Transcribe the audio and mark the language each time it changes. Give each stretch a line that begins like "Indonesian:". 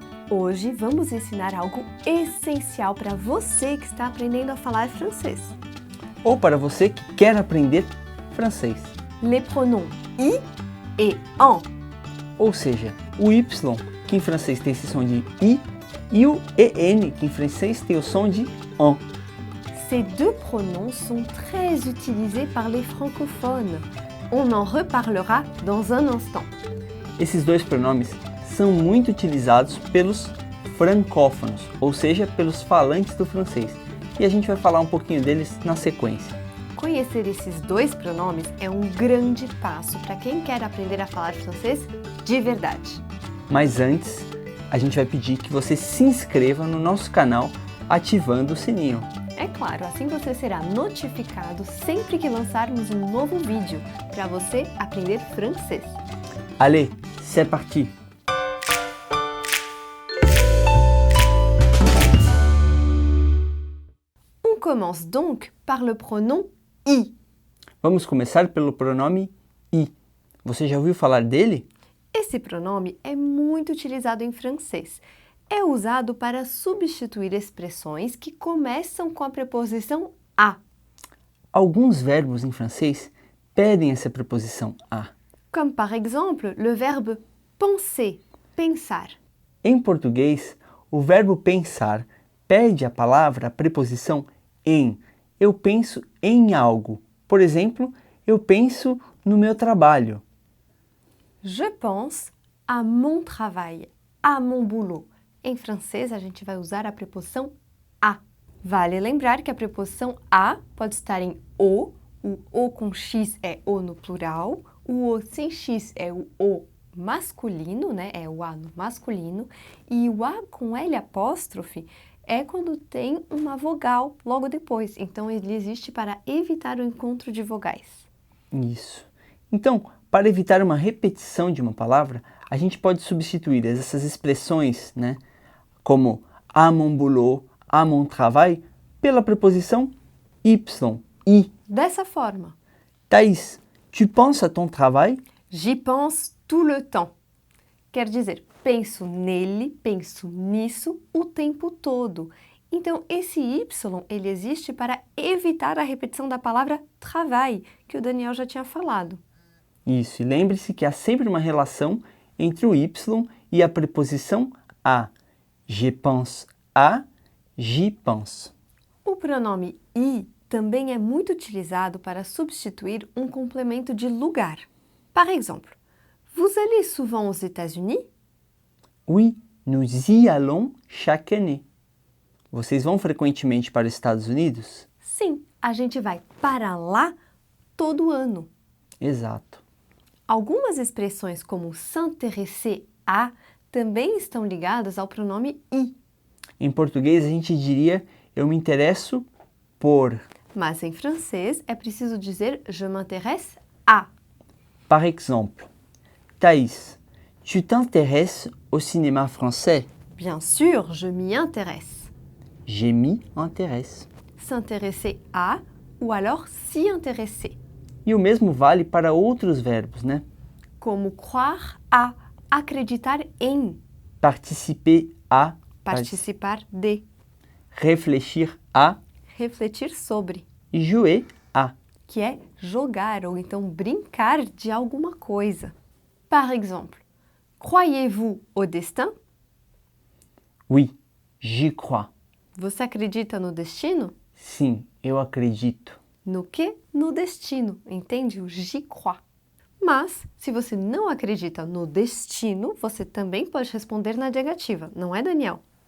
Portuguese: Hoje vamos ensinar algo essencial para você que está aprendendo a falar francês. Ou para você que quer aprender francês.
French: Les pronoms I et en.
Portuguese: Ou seja, o Y, que em francês tem esse som de I, e o EN, que em francês tem o som de en.
French: Ces deux pronoms sont très utilisés par les francophones. On en reparlera dans un instant.
Portuguese: Esses dois pronomes são muito utilizados pelos francófonos, ou seja, pelos falantes do francês. E a gente vai falar um pouquinho deles na sequência. Conhecer esses dois pronomes é um grande passo para quem quer aprender a falar francês de verdade. Mas antes, a gente vai pedir que você se inscreva no nosso canal ativando o sininho. É claro, assim você será notificado sempre que lançarmos um novo vídeo para você aprender francês.
French: Allez, c'est parti! On commence donc par le pronom I.
Portuguese: Vamos começar pelo pronome I. Você já ouviu falar dele? Esse pronome é muito utilizado em francês. É usado para substituir expressões que começam com a preposição a. Alguns verbos em francês pedem essa preposição a.
French: Comme par exemple le verbe penser, pensar.
Portuguese: Em português, o verbo pensar pede a palavra a preposição em. Eu penso em algo. Por exemplo, eu penso no meu trabalho.
French: Je pense à mon travail, à mon boulot.
Portuguese: Em francês, a gente vai usar a preposição a. Vale lembrar que a preposição a pode estar em o com x é o no plural, o sem x é o masculino, né? É o a no masculino, e o a com L apóstrofe é quando tem uma vogal logo depois. Então, ele existe para evitar o encontro de vogais. Isso. Então, para evitar uma repetição de uma palavra, a gente pode substituir essas expressões, né, como
French: à mon boulot, à mon travail,
Portuguese: pela preposição y, i. Dessa forma.
French: Thaís, tu penses à ton travail? J'y pense tout le temps.
Portuguese: Quer dizer, penso nele, penso nisso o tempo todo. Então, esse y, ele existe para evitar a repetição da palavra travail, que o Daniel já tinha falado. Isso, e lembre-se que há sempre uma relação entre o y e a preposição a.
French: Je pense à, j'y pense.
Portuguese: O pronome i também é muito utilizado para substituir um complemento de lugar.
French: Par exemple, vous allez souvent aux États-Unis? Oui, nous y allons chaque année.
Portuguese: Vocês vão frequentemente para os Estados Unidos? Sim, a gente vai para lá todo ano. Exato. Algumas expressões como s'intéresser à também estão ligadas ao pronome i. Em português a gente diria eu me interesso por. Mas em francês é preciso dizer
French: je m'intéresse à. Par exemple, Thaís, tu t'intéresses au cinéma français? Bien sûr, je m'y intéresse. Je m'y intéresse. S'intéresser à ou alors s'y intéresser.
Portuguese: E o mesmo vale para outros verbos, né? Como croire à, acreditar em.
French: Participer à.
Portuguese: Participar de.
French: Réfléchir à.
Portuguese: Refletir sobre. E jouer à. Que é jogar ou então brincar de alguma coisa.
French: Par exemple, croyez-vous au destin? Oui, j'y crois.
Portuguese: Você acredita no destino? Sim, eu acredito. No que? No destino, entende? O
French: j'y crois.
Portuguese: Mas, se você não acredita no destino, você também pode responder na negativa, não é, Daniel?